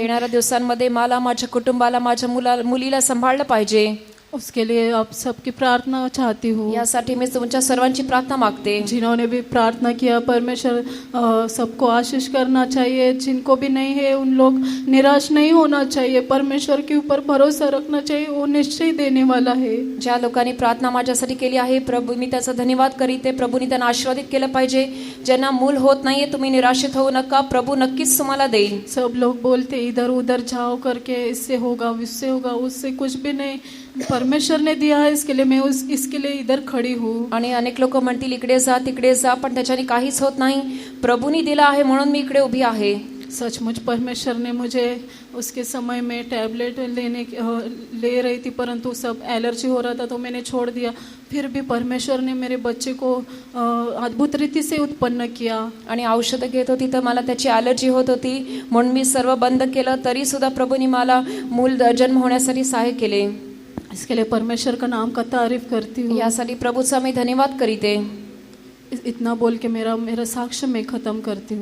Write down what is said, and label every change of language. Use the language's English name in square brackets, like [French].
[Marathi] येणाऱ्या दिवसांमध्ये मला, माझ्या कुटुंबाला, माझ्या मुलीला सांभाळलं पाहिजे. [Hindi] उसके लिए आप सबकी प्रार्थना चाहती हूँ. [Marathi] यासाठी मी तुमच्या सर्वांची प्रार्थना मागते. [Hindi] जिन्होंने भी प्रार्थना किया, परमेश्वर सबको आशीष करना चाहिए. जिनको भी नहीं है उन लोग निराश नहीं होना चाहिए, परमेश्वर के ऊपर भरोसा रखना चाहिए, वो निश्चय देने वाला है. [Marathi] ज्या लोकांनी प्रार्थना माझ्यासाठी केली आहे प्रभू, मी त्याचा धन्यवाद करीते. प्रभूने त्यांना आशीर्वादित केलं पाहिजे. ज्यांना मूल होत नाहीये तुम्ही निराशित होऊ नका, प्रभू नक्कीच तुम्हाला देईल. [Hindi] सब लोग बोलते इधर उधर जाओ करके, इससे होगा उससे होगा, उससे कुछ भी नहीं. परमेश्वर ने दिया है, इसके लिए मैं इसके लिए इधर खड़ी हूँ. [Marathi] आणि अनेक लोक म्हणतील इकडे जा तिकडे जा, पण त्याच्याने काहीच होत नाही. प्रभूनी दिला आहे म्हणून मी इकडे उभी आहे. [Hindi] सचमुच परमेश्वर ने मुझे उसके समय में टैबलेट ले रही थी, परंतु सब एलर्जी हो रहा था तो मैंने छोड़ दिया. फिर भी परमेश्वर ने मेरे बच्चे को अद्भुत रीति से उत्पन्न किया. [Marathi] आणि औषधं घेत होती तर मला त्याची ॲलर्जी होत होती, म्हणून मी सर्व बंद केलं, तरी सुद्धा प्रभूनी मला मूल जन्म होण्यासाठी सहाय्य केले. [Hindi] इसके लिए परमेश्वर का नाम का तारीफ करती हूँ. [Marathi] यासाठी प्रभूचा मी धन्यवाद करीते. [Hindi] इतना बोल के मेरा साक्ष्य मैं खत्म करती हूँ.